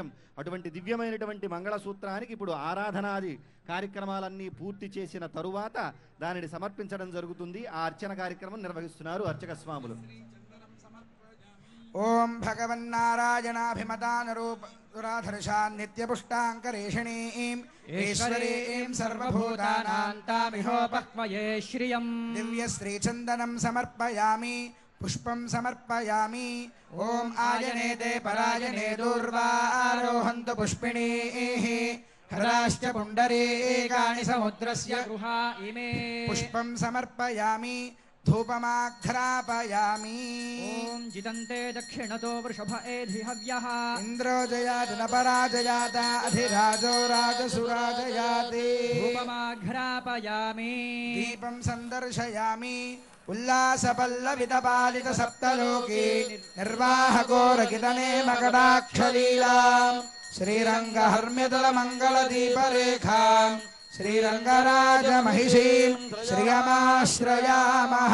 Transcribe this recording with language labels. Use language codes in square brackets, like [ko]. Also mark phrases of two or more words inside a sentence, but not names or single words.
[te] అటువంటి దివ్యమైనటువంటి మంగళసూత్రానికి ఇప్పుడు ఆరాధనాది కార్యక్రమాలన్నీ పూర్తి చేసిన తరువాత దానిని సమర్పించడం జరుగుతుంది. ఆ అర్చన కార్యక్రమం నిర్వహిస్తున్నారు అర్చక స్వాములు. [sa] ఓం భగవన్నారాయణాభిమతానరూపదురాధర్షాన్ నిత్యపుష్టాంకరేషిణీం ఈశ్వరీం సర్వభూతానాం तामिहोपक्वये श्रियं దివ్యశ్రీచందనం సమర్పయామి పుష్పం సమర్పయామి. ఓం ఆయనేతే పరాయణే దూర్వారోహంతు పుష్పిణీః హరాశ్చ పుండరీకాని సముద్రస్య गृहा इमे పుష్పం సమర్పయామి ధూపమాఘ్రాపయామి. ॐ जिदन्ते दक्षिणतो वृषभ एधि हव्यः ఇంద్రో జయాతి న పరాజయాత అధిరాజో రాజసురాజయాతి. धूपमाघ्रापयामि దీపం సందర్శయామి ఉల్లాసపల్లవితపాలిత సప్తలోకి నిర్వాహకోరకితనే మకటాక్షలీలా శ్రీరంగహర్మ్యదల మంగళదీపరేఖాం శ్రీరంగరాజ మహిషీం శ్రియమాశ్రయామః.